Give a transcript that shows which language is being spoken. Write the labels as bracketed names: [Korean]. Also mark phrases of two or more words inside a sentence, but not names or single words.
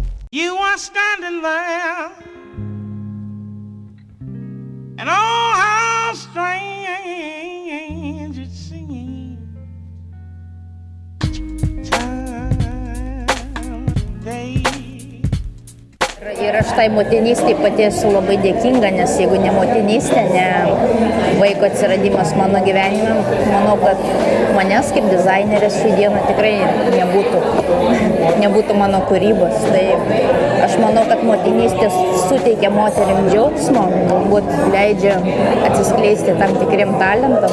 [English] You are standing there, and oh, how strange it seems. Day. [Lithuanian] Ir aš tai motinystėje pati esu labai dėkinga, nes jeigu ne motinystė, ne vaiko atsiradimas mano gyvenime, manau, kad manęs kaip dizainerės šią dieną tikrai nebūtų mano kūrybos. Tai aš manau, kad motinystė suteikia moterim džiaugsmo, galbūt leidžia atsiskleisti tam tikriem talentam.